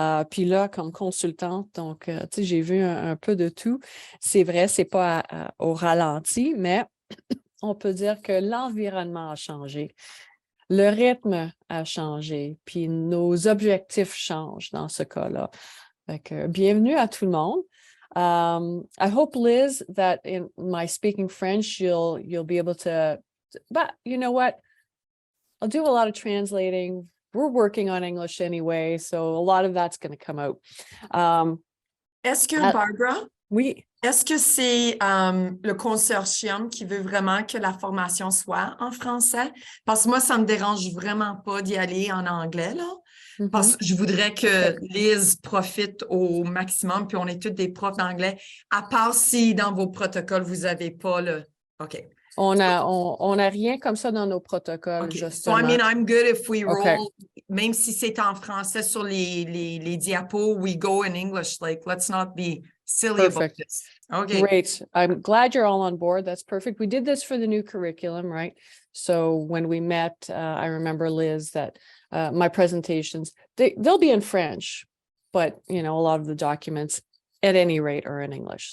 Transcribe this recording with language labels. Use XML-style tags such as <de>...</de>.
<fr>Puis là, comme consultante, donc, tu sais, j'ai vu un peu de tout. C'est vrai, c'est pas au ralenti, mais on peut dire que l'environnement a changé. Le rythme a changé, puis nos objectifs changent dans ce cas-là. Fait que, bienvenue à tout le monde.</fr> <en>I hope, Liz, that in my speaking French, you'll be able to, but you know what? I'll do a lot of translating. We're working on English anyway, so a lot of that's going to come out.</en> <fr>Est-ce que, Barbara? Oui. Est-ce que c'est le Consortium qui veut vraiment que la formation soit en français? Parce que moi, ça ne me dérange vraiment pas d'y aller en anglais, là. Parce que je voudrais que Liz profite au maximum, puis on est tous des profs d'anglais, à part si dans vos protocoles, vous n'avez pas le...</fr> <en>OK.</en> <fr>On a rien comme ça dans nos protocoles,</fr> <en>Okay.</en> <fr>justement.</fr> <en>So, I mean, I'm good if we roll, Okay.</en> <fr>même si c'est en français sur les diapos,</fr> <en>we go in English. Like, let's not be silly about Perfect. this. Okay. Great. I'm glad you're all on board. That's perfect. We did this for the new curriculum, right? So when we met, I remember, Liz, that my presentations, they'll be in French, but, you know, a lot of the documents at any rate are in English.</en>